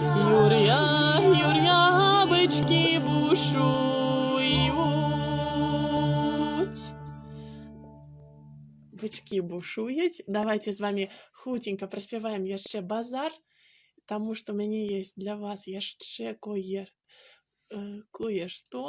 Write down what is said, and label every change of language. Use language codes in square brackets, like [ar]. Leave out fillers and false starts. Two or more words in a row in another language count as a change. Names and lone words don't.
[uk] Юр'я, бички бушують. Бички бушують. Давайте з вами хутенько проспіваємо яще базар, тому що мені є для вас яще кое-что.